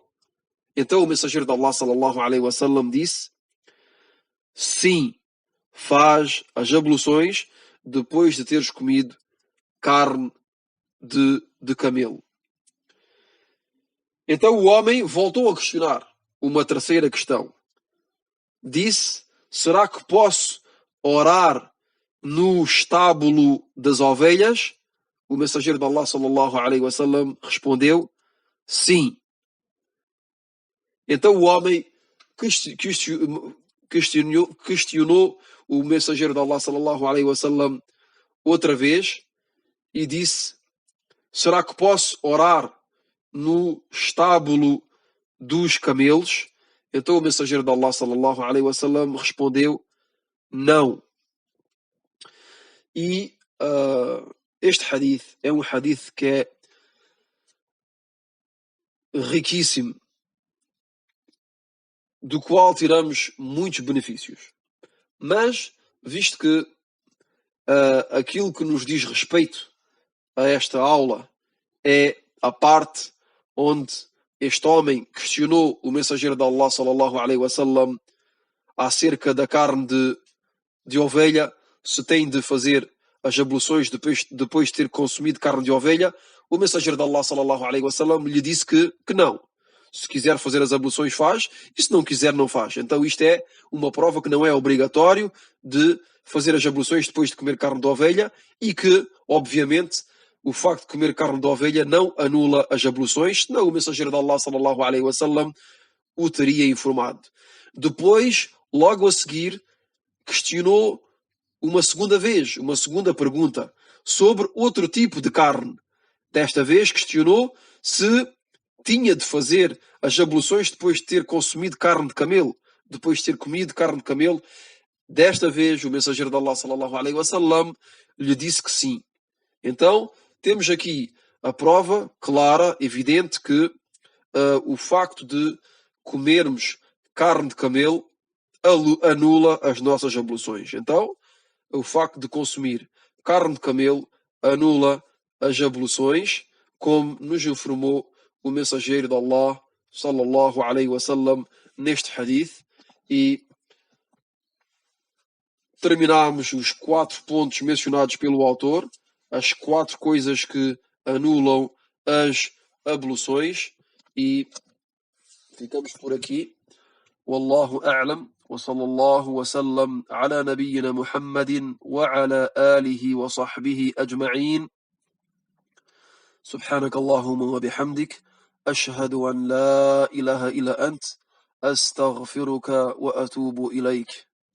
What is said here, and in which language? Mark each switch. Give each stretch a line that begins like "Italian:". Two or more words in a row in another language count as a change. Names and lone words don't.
Portuguese: Então o mensageiro de Allah
Arabic: صلى الله عليه وسلم
Portuguese: disse: sim, faz as abluções depois de teres comido carne de camelo. Então o homem voltou a questionar uma terceira questão. Disse: será que posso orar no estábulo das ovelhas? O mensageiro de Allah
Arabic: صلى الله عليه وسلم
Portuguese: respondeu: sim. Então o homem questionou o mensageiro de Allah
Arabic: صلى الله عليه وسلم
Portuguese: outra vez e disse: será que posso orar no estábulo dos camelos? Então o mensageiro de Allah
Arabic: صلى الله عليه وسلم
Portuguese: respondeu: não. E este hadith é um hadith que é riquíssimo, do qual tiramos muitos benefícios. Mas, visto que aquilo que nos diz respeito a esta aula é a parte onde este homem questionou o mensageiro de Allah
Arabic: صلى الله عليه وسلم
Portuguese: acerca da carne de ovelha, se tem de fazer as abluções depois de ter consumido carne de ovelha, o mensageiro de Allah
Arabic: صلى الله عليه وسلم
Portuguese: lhe disse que não. Se quiser fazer as abluções, faz, e se não quiser, não faz. Então isto é uma prova que não é obrigatório de fazer as abluções depois de comer carne de ovelha e que, obviamente, o facto de comer carne de ovelha não anula as abluções, senão o mensageiro de Allah
Arabic: صلى الله عليه وسلم
Portuguese: o teria informado. Depois, logo a seguir, questionou uma segunda vez, uma segunda pergunta sobre outro tipo de carne. Desta vez questionou se tinha de fazer as abluções depois de ter consumido carne de camelo, depois de ter comido carne de camelo. Desta vez o mensageiro de Allah
Arabic: صلى الله عليه وسلم
Portuguese: lhe disse que sim. Então temos aqui a prova clara, evidente, que o facto de comermos carne de camelo anula as nossas abluções. Então o facto de consumir carne de camelo anula as abluções, como nos informou o mensageiro de Allah
Arabic: صلى الله عليه وسلم
Portuguese: neste hadith. E terminamos os 4 pontos mencionados pelo autor, as 4 coisas que anulam as abluções, e ficamos por aqui.
Arabic: والله أعلم. وصلى الله وسلم على نبينا محمد وعلى آله وصحبه أجمعين. سبحانك اللهم وبحمدك أشهد أن لا إله إلا أنت أستغفرك وأتوب إليك.